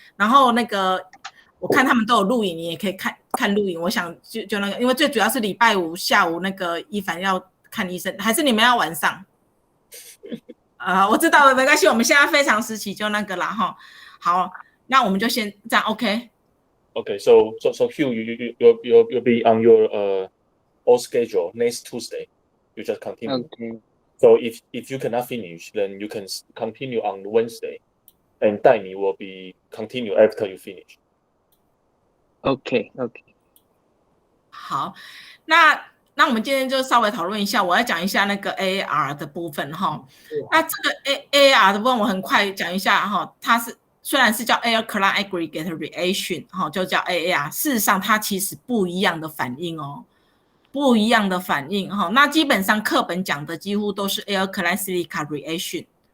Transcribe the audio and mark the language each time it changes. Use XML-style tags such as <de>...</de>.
<zh>然后那个我看他们都有录影，你也可以看录影。我想就那个，因为最主要是礼拜五下午那个一凡要看医生，还是你们要晚上？我知道了，没关系，我们现在非常时期就那个啦好，那我们就先这样 OK。</zh> <en>Okay, so Hugh, you'll be on your old schedule next Tuesday. You just continue. Okay. So if you cannot finish, then you can continue on Wednesday, and Daimi will be continue after you finish. Okay.</en> <zh>好，那我们今天就稍微讨论一下，我要讲一下那个 AAR 的部分那这个 AAR 的部分我很快讲一下它是虽然是叫 alkaline aggregate reaction 就叫 AAR， 事实上它其实不一样的反应不一样的反应那基本上课本讲的几乎都是 alkaline silica reaction</zh>